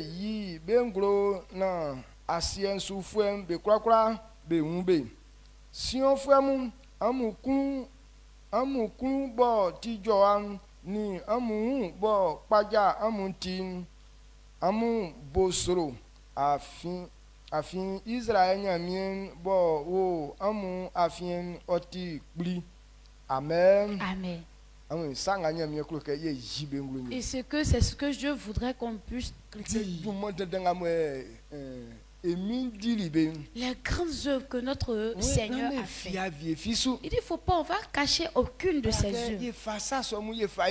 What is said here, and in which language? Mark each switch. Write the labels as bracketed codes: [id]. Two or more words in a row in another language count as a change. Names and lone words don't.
[bci] yi be ngro na asien su fuem be kwakwa be unbe sion fuemu amu kun bo tijo an ni amu bo paja amu tin amu bosoro afin Israël nyamien bo wo amu afin oti bli. Amen. Amen. [fr] Et c'est ce que Dieu voudrait qu'on puisse dire. Les grandes œuvres que notre Seigneur a fait. Il dit, il ne faut pas, on va cacher aucune de ces œuvres.